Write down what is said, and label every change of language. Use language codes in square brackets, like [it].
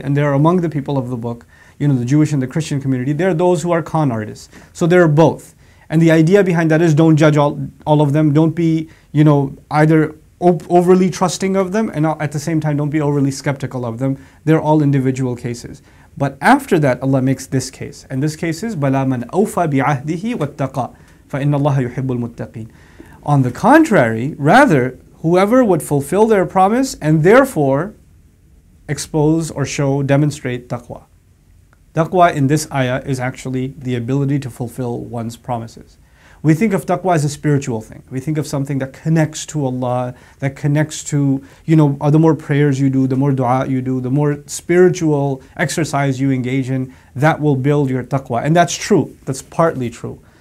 [en] And they're among the people of the book, the Jewish and the Christian community, they're those who are con artists. So they're both. And the idea behind that is don't judge all of them. Don't be, either overly trusting of them and at the same time don't be overly skeptical of them. They're all individual cases. But after that, Allah makes this case. And this case is [ar] بَلَا مَنْ أَوْفَى بِعَهْدِهِ وَاتَّقَى فَإِنَّ اللَّهَ يُحِبُّ الْمُتَّقِينَ. [en] On the contrary, rather, whoever would fulfill their promise and therefore expose or demonstrate taqwa. Taqwa in this ayah is actually the ability to fulfill one's promises. We think of taqwa as a spiritual thing. We think of something that connects to Allah, that connects to, the more prayers you do, the more dua you do, the more spiritual exercise you engage in, that will build your taqwa. And that's true. That's partly true.